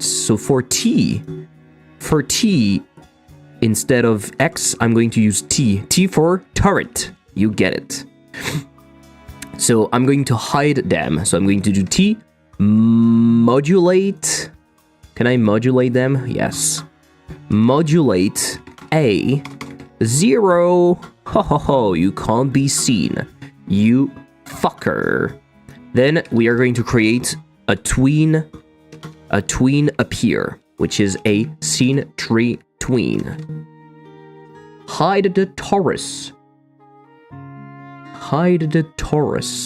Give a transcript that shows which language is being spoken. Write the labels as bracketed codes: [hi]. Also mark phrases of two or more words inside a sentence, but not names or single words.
[en] So for T, instead of X, I'm going to use T. T for turret. You get it. So I'm going to hide them. So I'm going to do T, modulate. Can I modulate them? Yes. Modulate A 0. Ho ho ho, you can't be seen. You fucker. Then we are going to create a tween appear, which is a scene tree tween. Hide the Taurus. Hide the Taurus.